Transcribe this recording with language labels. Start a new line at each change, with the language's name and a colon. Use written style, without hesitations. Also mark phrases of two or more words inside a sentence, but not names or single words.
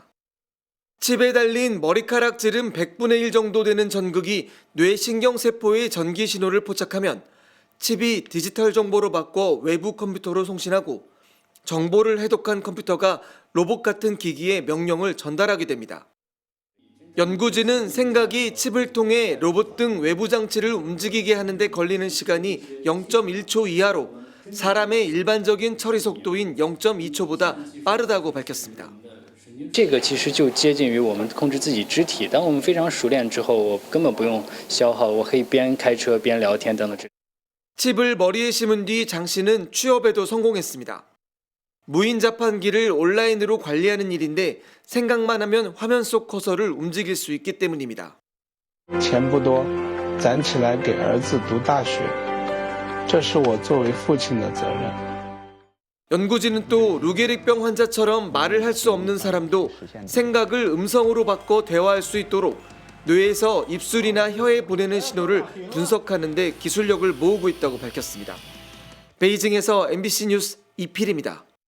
Korean: 칩에 달린 머리카락 지름 100분의 1 정도 되는 전극이 뇌신경세포의 전기 신호를 포착하면 칩이 디지털 정보로 바꿔 외부 컴퓨터로 송신하고 정보를 해독한 컴퓨터가 로봇 같은 기기에 명령을 전달하게 됩니다. 연구진은 생각이 칩을 통해 로봇 등 외부 장치를 움직이게 하는데 걸리는 시간이 0.1초 이하로 사람의 일반적인 처리 속도인 0.2초보다 빠르다고 밝혔습니다.
Chinese: 这个其实就接近于我们控制自己肢体，当我们非常熟练之后，我根本不用消耗，我可以边开车边聊天等等。
Korean: 칩을 머리에 심은 뒤 장 씨는 취업에도 성공했습니다. 무인 자판기를 온라인으로 관리하는 일인데 생각만 하면 화면 속 커서를 움직일 수 있기 때문입니다.
Chinese: 钱不多，攒起来给儿子读大学，这是我作为父亲的责任。
Korean: 연구진은 또 루게릭병 환자처럼 말을 할 수 없는 사람도 생각을 음성으로 바꿔 대화할 수 있도록 뇌에서 입술이나 혀에 보내는 신호를 분석하는 데 기술력을 모으고 있다고 밝혔습니다. 베이징에서 MBC 뉴스 이필입니다.